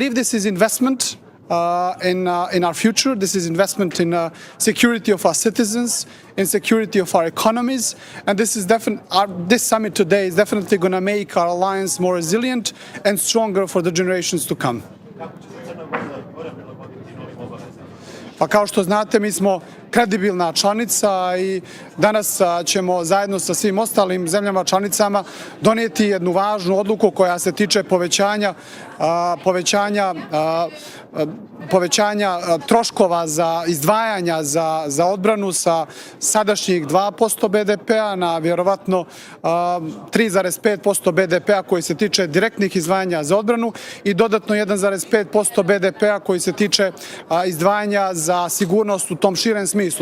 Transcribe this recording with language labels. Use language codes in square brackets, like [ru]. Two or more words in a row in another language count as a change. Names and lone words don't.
[en] I believe this is investment in our future. This is investment in security of our citizens, in security of our economies, and this summit today is definitely going to make our alliance more resilient and stronger for the generations to come. [bs] Pa kao što znate, mi smo kredibilna članica i danas ćemo zajedno sa svim ostalim zemljama članicama donijeti jednu važnu odluku koja se tiče povećanja troškova za izdvajanja za odbranu sa sadašnjih 2% BDP-a na vjerovatno 3,5% BDP-a koji se tiče direktnih izdvajanja za odbranu i dodatno 1,5% BDP-a koji se tiče izdvajanja za sigurnost u tom širem smislu.